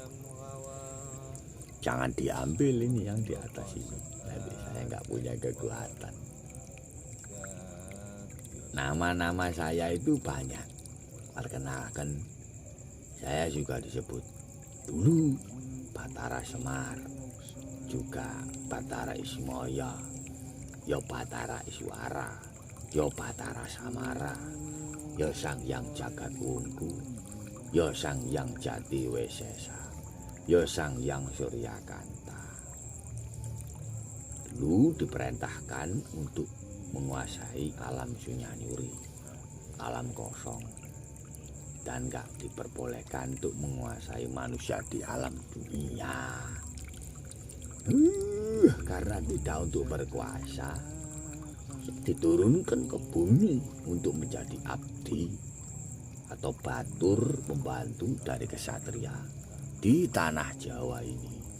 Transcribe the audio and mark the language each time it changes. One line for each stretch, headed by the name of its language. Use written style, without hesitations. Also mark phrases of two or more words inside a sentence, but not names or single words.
Indonesian: Jangan diambil ini yang di atas ini, nanti saya nggak punya kekuatan. Nama-nama saya itu banyak. Perkenalkan, saya juga disebut dulu Batara Semar, juga Batara Ismoyo, ya Batara Iswara, ya Batara Samara, ya Sang Hyang Jagat Wungku, ya Sang Hyang Jati Wesesa, ya Sang Hyang Suryakanta. Dulu diperintahkan untuk menguasai alam sunyanyuri, alam kosong, dan gak diperbolehkan untuk menguasai manusia di alam dunia. Karena tidak untuk berkuasa, diturunkan ke bumi untuk menjadi abdi atau batur pembantu dari kesatria di tanah Jawa ini.